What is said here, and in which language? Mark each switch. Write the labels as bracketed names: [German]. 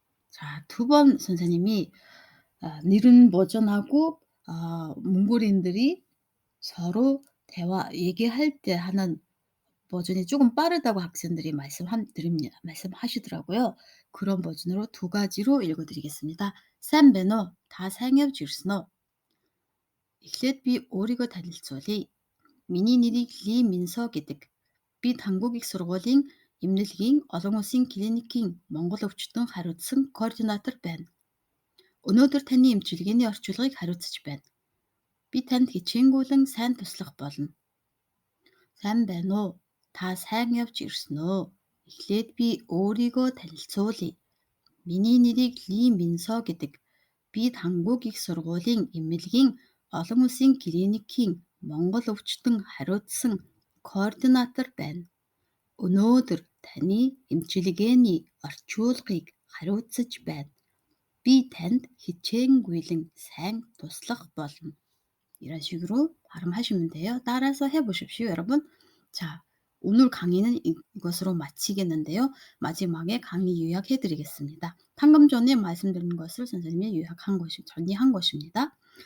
[Korean] 자, 두 번 선생님이 느린 버전하고 몽골인들이 서로 얘기할 때 하는 버전이 조금 빠르다고 학생들이 말씀하시더라고요. 그런 버전으로 두 가지로 읽어 드리겠습니다. [Mongolian] "Сайн байна уу? Та сайн явж ирсэн үү? Эхлээд би өөрийгөө танилцуулъя. Миний нэрийг Ли Минсо гэдэг. Би Тангуг их сургуулийн эмнэлгийн олон улсын клиникийн Монгол өвчтөн хариуцсан координатор байна. Өнөөдөр таны эмчилгээний орчуулгыг хариуцаж байна. Би танд хичээнгүйлэн сайн туслах болно. Сайн байна уу? Та сайн явж ирсэн үү? Эхлээд би өөрийгөө танилцуулъя. Миний нэрийг Ли Минсо гэдэг. Би Тангуг их сургуулийн эмнэлгийн олон улсын клиникийн Монгол өвчтөн хариуцсан координатор байна. Өнөөдөр таны эмчилгээний орчуулгыг хариуцаж байна. Би танд хичээнгүйлэн сайн туслах болно. [Korean] 이런 식으로 발음하시면 돼요. 따라서 해보십시오, 여러분. 자, 오늘 강의는 이것으로 마치겠는데요. 마지막에 강의 요약해 드리겠습니다. 방금 전에 말씀드린 것을 선생님이 요약한 것이 정리한 것입니다.